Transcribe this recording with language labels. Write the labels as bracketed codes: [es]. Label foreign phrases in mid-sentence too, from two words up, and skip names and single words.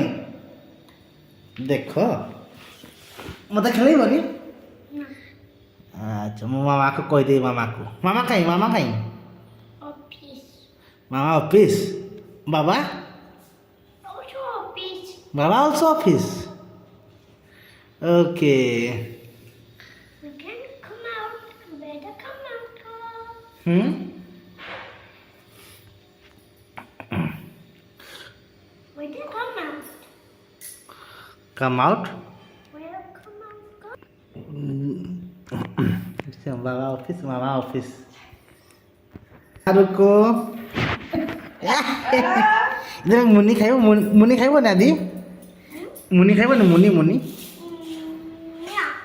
[or] ଦେଖ ମୋତେ ଖେଳିବନି? ଆଚ୍ଛା ମୁଁ ମାମାକୁ କହିଦେବି ମାମାକୁ। ମାମା କାଇଁ? ମାମା ଅଫିସ। ବାବା? [en] ବାବା also office. Okay. You can come out. You better come out. Better come out. Come out? Well, come out. [or] ବାବା ଅଫିସ ମାମା ଅଫିସ [hi] रुको इधर [or] ମୁନି ଖାଇବ ନା ଦି ମୁନି ଖାଇବ ନା ମୁନି [en] Yeah.